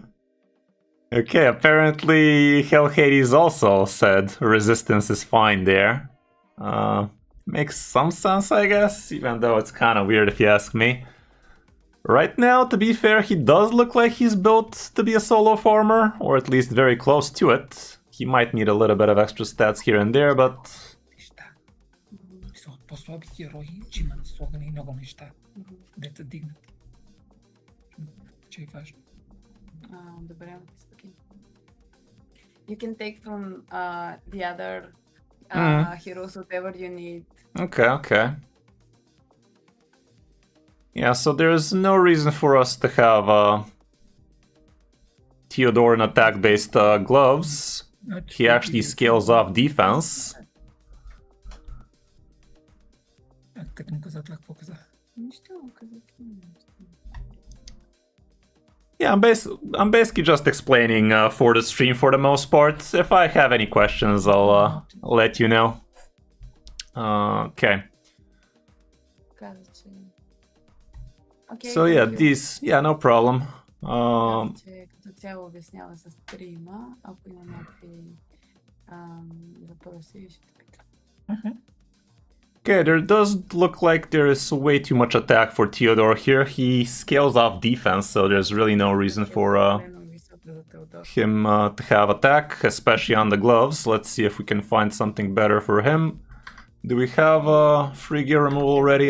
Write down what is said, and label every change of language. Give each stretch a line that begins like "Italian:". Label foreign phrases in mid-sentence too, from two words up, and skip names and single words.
English: Okay, apparently Hell Hades also said resistance is fine there. Makes some sense, I guess, even though it's kind of weird if you ask me. Right now, to be fair, he does look like he's built to be a solo farmer, or at least very close to it. He might need a little bit of extra stats here and there, but...
Bulgarian: По-слаби герои, че има наслагани много неща. Деца дигнат. Че е важно. Добре,
English: you can take from the other heroes whatever you need. Okay. Yeah, so there's no reason for us to have Theodore in attack-based gloves. He actually scales off defense.
Bulgarian: Като му каза това, какво каза?
English: Yeah, I'm basically just explaining for the stream for the most part. If I have any questions, I'll let you know. Okay. So yeah, these, yeah, no problem.
Bulgarian: Като цяло обяснява с стрима, ако има някакви въпроси, ще те питам.
English: Okay, there does look like there is way too much attack for Theodore here. He scales off defense, so there's really no reason for him to have attack, especially on the gloves. Let's see if we can find something better for him. Do we have free gear removal already?